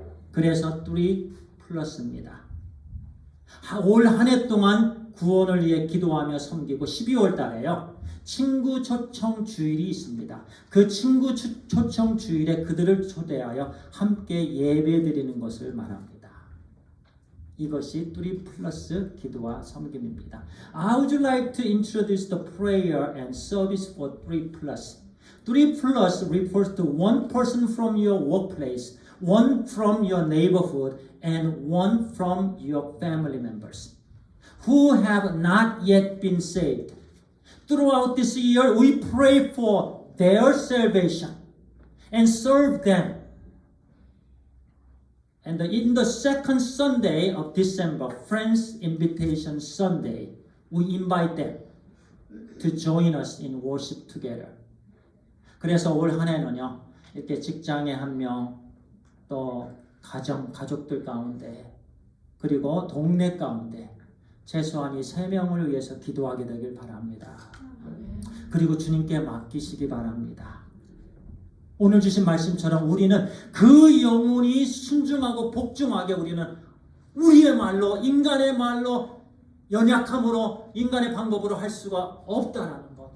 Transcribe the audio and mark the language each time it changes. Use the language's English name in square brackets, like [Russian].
[Korean] 그래서 뚜리 플러스입니다. 올 한 해 동안 구원을 위해 기도하며 섬기고 12월 달에요. 친구 초청 주일이 있습니다. 그 친구 초청 주일에 그들을 초대하여 함께 예배 드리는 것을 말합니다. 이것이 뚜리 플러스 기도와 섬김입니다. [English] I would like to introduce the prayer and service for 뚜리 플러스. 뚜리 플러스 refers to one person from your workplace, one from your neighborhood, and one from your family members who have not yet been saved. Throughout this year, we pray for their salvation and serve them. And in the second Sunday of December, Friends Invitation Sunday, we invite them to join us in worship together. [Korean] 그래서 올 한 해는요, 이렇게 직장에 한 명, 또 가족들 가운데, 그리고 동네 가운데 최소한 이 3명을 위해서 기도하게 되길 바랍니다. 그리고 주님께 맡기시기 바랍니다. 오늘 주신 말씀처럼 우리는 그 영혼이 순종하고 복종하게 우리는 우리의 말로, 인간의 말로, 연약함으로, 인간의 방법으로 할 수가 없다라는 것.